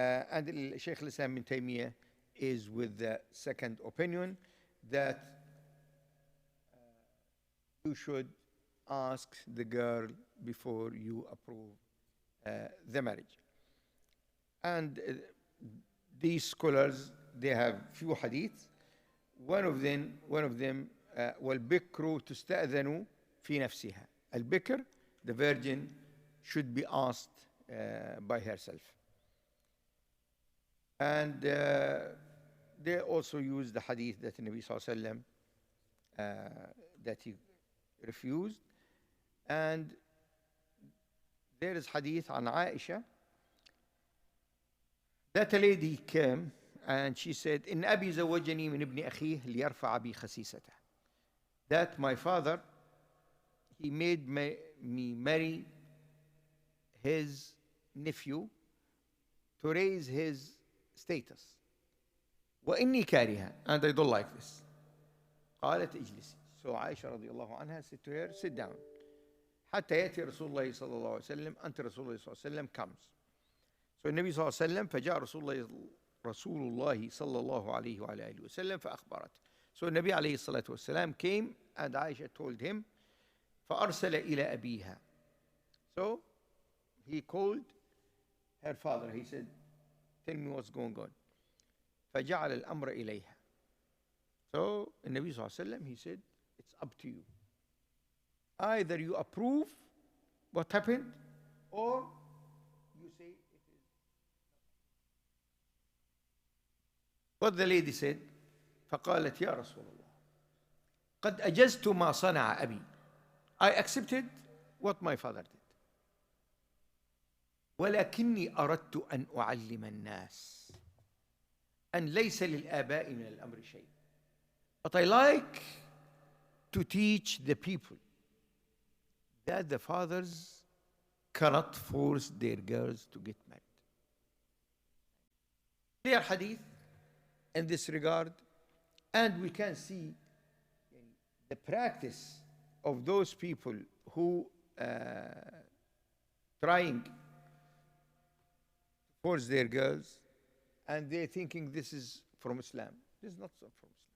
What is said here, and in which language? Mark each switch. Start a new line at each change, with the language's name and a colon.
English: And Shaykh Islam ibn Taymiyyah is with the second opinion, that you should ask the girl before you approve the marriage. And these scholars, they have few hadiths. One of them
Arabic: والبكر تستأذن في نفسها.
English: البكر, the virgin, should be asked by herself. And they also use the hadith that the Nabi sallallahu alaihi wasallam that he refused. And there is hadith on Aisha that a lady came and she said,
Arabic: إن أبي زوجني من ابن أخيه ليرفع بي خسيسته.
English: That my father, he made me marry his nephew to raise his status.
Arabic: وإني كارهة,
English: and I don't like this.
Arabic: قالت اجلسي.
English: So Aisha رضي الله عنها said to her, sit down.
Arabic: حتى يأتي رسول الله صلى الله عليه وسلم,
English: until
Arabic: رسول الله صلى الله عليه وسلم
English: comes. So
Arabic: النبي صلى الله عليه وسلم, فجاء رسول الله صلى الله عليه وعلى آله وسلم فأخبرت.
English: So
Arabic: النبي عليه الصلاة والسلام
English: came, and Aisha told him,
Arabic: فأرسل إلى أبيها.
English: So he called her father. He said, tell me what's going on.
Arabic: فجعل الأمر إليها.
English: So النبي صلى الله عليه وسلم, he said, it's up to you. Either you approve what happened, or you say it is. What the lady said,
Arabic: فقالت يا رسول الله قد أجزت ما صنع أبي.
English: I accepted what my father did.
Arabic: ولكني أردت أن أعلم الناس أن ليس للآباء من الأمر شيء.
English: But I like to teach the people that the fathers cannot force their girls to get married. Clear hadith in this regard, and we can see the practice of those people who trying to force their girls, and they're thinking this is from Islam. This is not from Islam.